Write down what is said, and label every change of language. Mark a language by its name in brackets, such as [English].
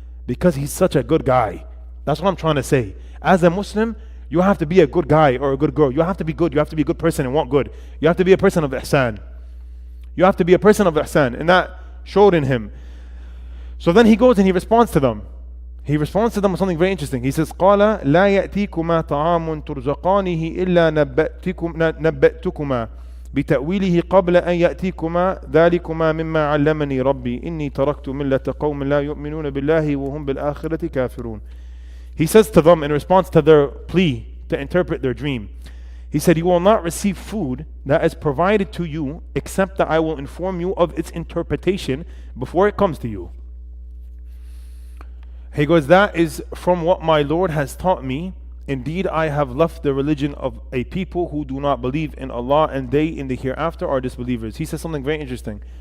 [English] Because he's such a good guy. That's what I'm trying to say. As a Muslim, you have to be a good guy or a good girl. You have to be good. You have to be a good person and want good. You have to be a person of ihsan. You have to be a person of ihsan. And that showed in him. So then he goes and he responds to them. He responds to them with something very interesting. He says, [Arabic] قال لا يأتيكما طعام ترزقانه إلا نبأتكما بتأويله قبل أن يأتيكما ذلكما مما علمني ربي إني تركت ملة قوم لا يؤمنون بالله وهم بالآخرة كافرون. [English] He says to them in response to their plea to interpret their dream, he said, you will not receive food that is provided to you except that I will inform you of its interpretation before it comes to you. He goes, that is from what my Lord has taught me. Indeed, I have left the religion of a people who do not believe in Allah, and they in the hereafter are disbelievers. He says something very interesting.